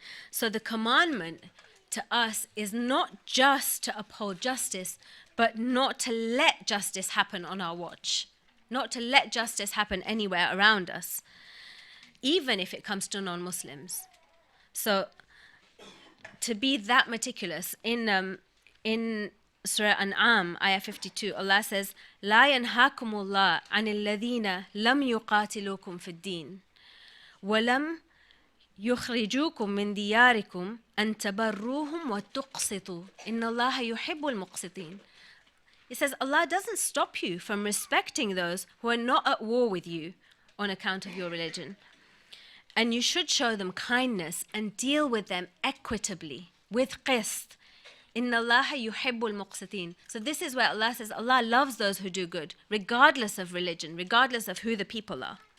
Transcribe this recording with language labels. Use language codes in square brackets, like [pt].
[en] So the commandment to us is not just to uphold justice, but not to let justice happen on our watch. Not to let justice happen anywhere around us, even if it comes to non-Muslims. So, to be that meticulous, in Surah An'am, ayah 52, Allah says, [ar] لا ينهاكم الله عن الذين لم يقاتلوكم في الدين ولم يخرجوكم من دياركم أن تبروهم وتقسطوا إن الله يحب المقسطين. [en] It says Allah doesn't stop you from respecting those who are not at war with you on account of your religion. And you should show them kindness and deal with them equitably, with qist. [ar] Inna Allah yuhibbul muqsitin. [en] So this is where Allah says Allah loves those who do good, regardless of religion, regardless of who the people are.